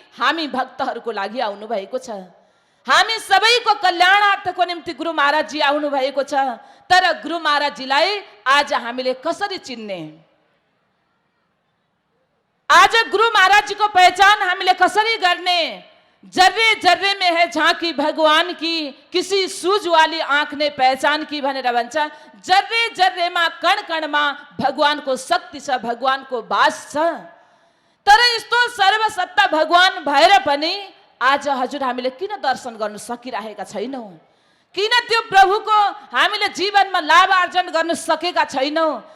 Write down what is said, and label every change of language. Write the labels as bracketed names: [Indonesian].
[Nepali] हामी भक्तहरूको लागि आउनु भएको छ। हामी सबैको कल्याणार्थको निम्ति गुरु महाराजजी आउनु भएको छ। तर गुरु महाराजजीलाई आज हामीले कसरी चिन्ने? आज गुरु महाराजजी को पहचान हामीले कसरी गर्ने? [Hindi] जर्रे जर्रे में है झांकी भगवान की, किसी सूझ वाली आंख ने पहचान की [Nepali] भनेर भन्छ। जर्रे जर्रेमा कण कणमा भगवानको शक्ति छ, भगवानको वास छ। तर यस्तो सर्वसत्ता भगवान भएर पनि आज हजुर हामीले किन दर्शन गर्न सकिरहेका छैनौं? किन त्यो प्रभुको हामीले जीवनमा लाभ आर्जन गर्न सकेका छैनौं?